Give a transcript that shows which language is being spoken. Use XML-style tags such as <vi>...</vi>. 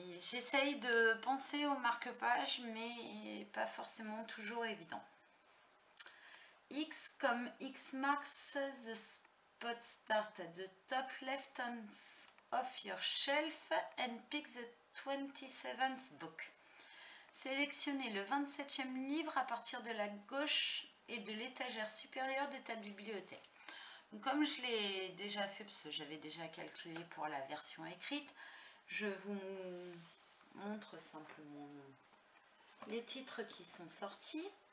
<fr>J'essaye de penser aux marque-pages, mais pas forcément toujours évident.</fr> <en>X comme X marks the spot, start at the top left of your shelf and pick the 27th book.</en> <fr>Sélectionnez le 27e livre à partir de la gauche et de l'étagère supérieure de ta bibliothèque. Donc, comme je l'ai déjà fait, parce que j'avais déjà calculé pour la version écrite, je vous montre simplement les titres qui sont sortis.</fr>